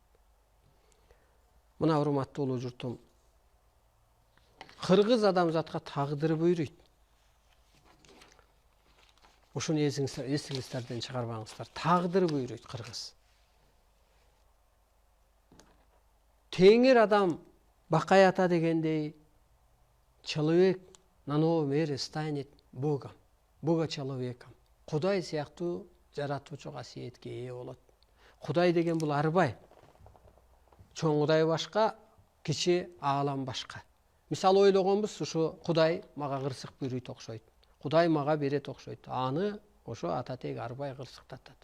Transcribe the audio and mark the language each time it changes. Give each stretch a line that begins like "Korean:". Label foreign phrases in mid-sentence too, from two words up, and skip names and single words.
Kyrgyz: Мына урматтуу улуу журтум, кыргыз адамзатка тагдыры буйруйт. Ушуну эсиңиздерден чыгарбаңыздар. Тагдыр буйруйт кыргыз. Теңир адам Бакай ата дегендей,
Russian: человек на новом эре станет Богом. Бога человеком.
Kyrgyz: Кудай сыяктуу жаратуучу касиетке ээ болот. Кудай деген бул арбай. Чоң Кудай башка, кичи аалам башка. Мисалы ойлогонбуз, ушу Кудай мага кырсык буйруйт окшойт. Кудай мага берет окшойт. Аны ошо ататек арбай кырсыктатат.